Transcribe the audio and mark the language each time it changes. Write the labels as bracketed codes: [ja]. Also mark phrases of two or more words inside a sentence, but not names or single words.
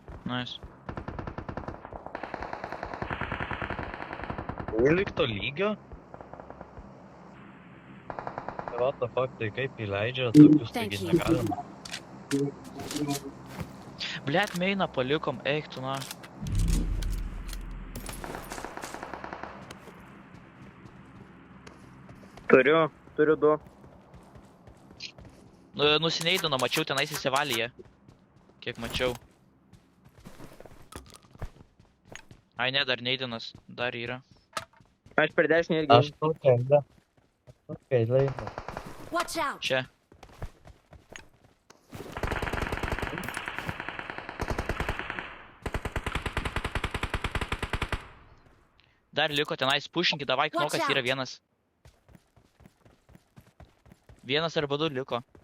[en] Nice. [lt] Likto lygio? [en] What the fuck, [lt] tai kaip įleidžia tokius, [en] Thank [lt] taigi [en] you. [lt] negalima. Blet, meiną palikom, eik tu na. Turiu 2. Nusineidino, mačiau tenais įsivalė jie. Kiek mačiau. Ai ne, dar neidinas, dar yra. Aš per dešinį irgi. Aš tokia eilė. [en] Watch out! [lt] Čia. Dar liko tenais pušinkit, davai, [en] Watch [lt] knokas yra [en] out. [lt] vienas. Vienas arba 2 liko.